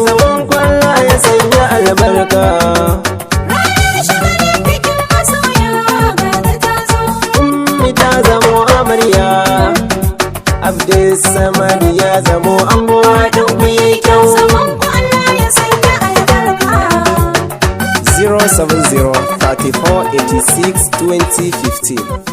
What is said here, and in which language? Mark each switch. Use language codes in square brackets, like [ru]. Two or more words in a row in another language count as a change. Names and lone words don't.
[ha] Zaman ku Allah ya sanya albarka. Ranar shagalin bikin masoya, ga ta ta zo. Ummi ta zamo amarya, Abdul Samad ya zamo ango, haɗin ku yayi kyau. Zaman ku Allah ya sanya albarka. [en] Zero seven zero thirty-four eighty-six twenty fifteen.